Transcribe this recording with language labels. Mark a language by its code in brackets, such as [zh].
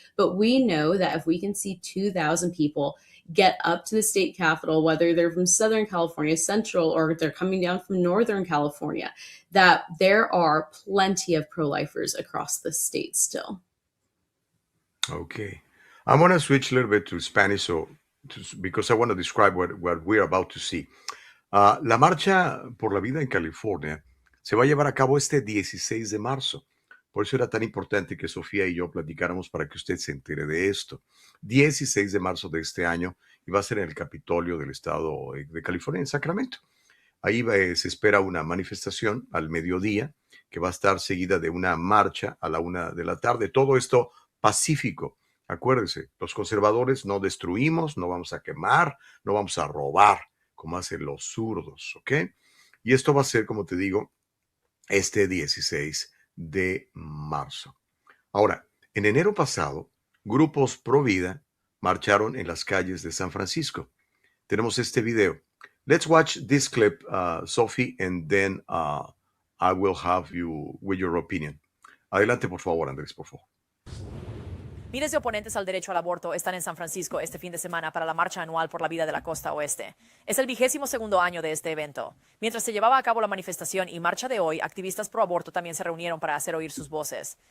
[en] But we know that if we can see 2,000 people get up to the state capitol, whether they're from Southern California, Central, or they're coming down from Northern California, that there are plenty of pro-lifers across the state still. Okay. I want to switch a little bit to Spanish because I want to describe what we're about to see. [es] La Marcha por la Vida en California se va a llevar a cabo este 16 de marzo. Por eso era tan importante que Sofía y yo platicáramos para que usted se entere de esto. 16 de marzo de este año, y va a ser en el Capitolio del Estado de California, en Sacramento. Ahí se espera una manifestación al mediodía, que va a estar seguida de una marcha a la 1 de la tarde. Todo esto pacífico. Acuérdense, los conservadores no destruimos, no vamos a quemar, no vamos a robar, como hacen los zurdos, ¿ok? Y esto va a ser, como te digo, este 16 de marzo. Ahora, en enero pasado, grupos pro vida marcharon en las calles de San Francisco. Tenemos este video. [en] Let's watch this clip, Sophie, and then I will have you with your opinion. [es] Adelante, por favor, Andrés, por favor. Miles de oponentes al derecho al aborto están en San Francisco este fin de semana para la marcha anual por la vida de la costa oeste. Es el 22º año de este evento. Mientras se llevaba a cabo la manifestación y marcha de hoy, activistas pro aborto también se reunieron para hacer oír sus voces.